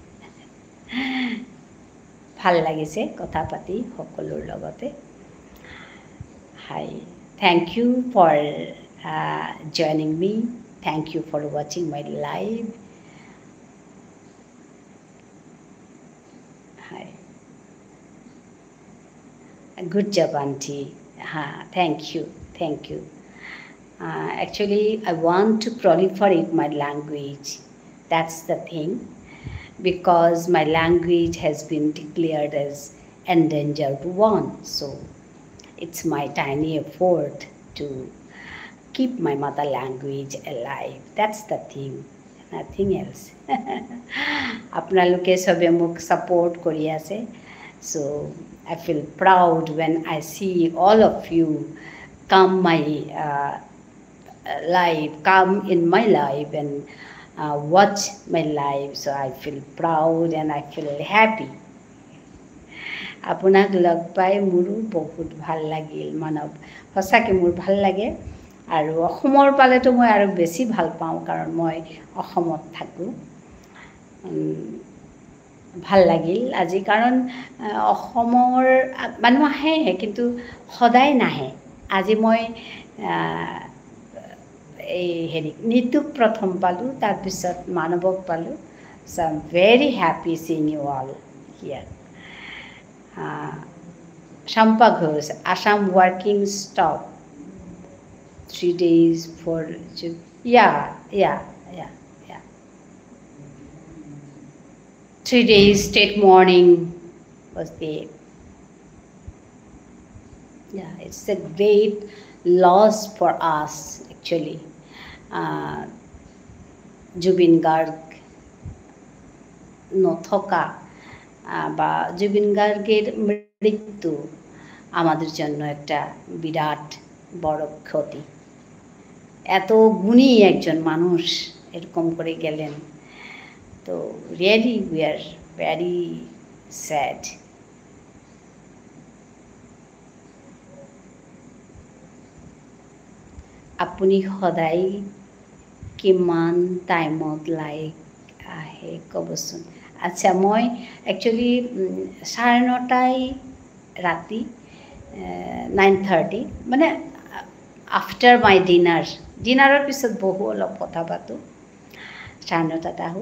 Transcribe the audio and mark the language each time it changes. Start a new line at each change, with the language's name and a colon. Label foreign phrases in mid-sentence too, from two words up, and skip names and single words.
Assamese: ভাল লাগিছে কথা পাতি সকলোৰ লগতে।
English: Hi, thank you for joining me, thank you for watching my live. হাই, good job auntie. Thank you, thank you. Actually I want to proliferate my language, that's the thing, because my language has been declared as endangered one, so it's my tiny effort to keep my mother language alive, that's the thing, nothing else.
Assamese: আপোনালোকে সবে মোক সাপোর্ট কৰি আছে,
English: so I feel proud when I see all of you come my live, come in my live and watch my live, so I feel proud and I feel happy.
Assamese: আপোনাক লগ পাই মোৰো বহুত ভাল লাগিল মানৱ, সঁচাকৈ মোৰ ভাল লাগে। আৰু অসমৰ পালেতো মই আৰু বেছি ভাল পাওঁ, কাৰণ মই অসমত থাকোঁ। ভাল লাগিল আজি, কাৰণ অসমৰ মানুহ আহে কিন্তু সদায় নাহে। আজি মই এই নীতুক প্ৰথম পালোঁ, তাৰপিছত মানৱক পালোঁ।
English: So I'm very happy seeing you all here. Shampa Ghosh, Assam working stop 3 days for, yeah. 3 days state morning was there. Yeah, it's a great loss for us actually.
Bangla: জুবিন গাৰ্গ নথকা বা জুবিন গার্গের মৃত্যু আমাদের জন্য একটা বিরাট বড় ক্ষতি। এত গুণী একজন মানুষ এরকম করে গেলেন, তো
English: really we are very sad.
Assamese: আপুনি সদায় কিমান টাইমত লাইক আহে ক'বচোন। আচ্ছা, মই একচুৱেলি 9:30 ৰাতি 9:30, মানে
English: after my dinner
Assamese: পিছত বহু অলপ কথা পাতোঁ, 9:30 আহোঁ।